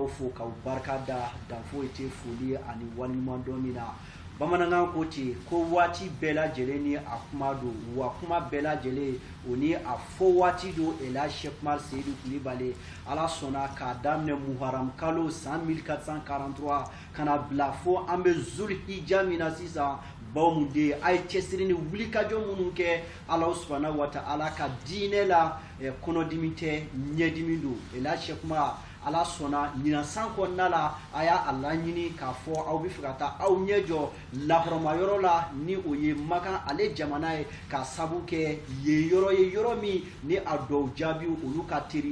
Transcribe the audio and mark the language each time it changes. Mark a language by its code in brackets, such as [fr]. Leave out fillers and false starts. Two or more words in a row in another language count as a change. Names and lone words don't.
[bm] fo k'aw barika da danfo ite foli ani waliɲuman dɔn min na bamanankan ko ten ko waati bɛɛ lajɛlen ni a kuma don wa kuma bɛɛ lajɛlen o ni a fɔ waati don ela Sheikh Umar Seydou Coulibaly ala sɔnna k'a daminɛ Muharam kalo san 1443 kana bila fo an bɛ Zulhijja min na sisan bawmude ay cɛsiri ni wulikajɔ minnu kɛ [ar] الله سبحانه وتعالى [bm] ka diinɛ la kɔnɔdimi tɛ ɲɛdimi don ela Sheikh Umar ala sɔnna ɲinan san kɔnɔna la a y'a laɲini k'a fɔ aw bɛ fɛ ka taa aw ɲɛ jɔ lahɔrɔmayɔrɔ la ni o ye Maka ale jamana ye ka sabu kɛ yen yɔrɔ ye yɔrɔ min ni a dɔw jaabi olu ka teri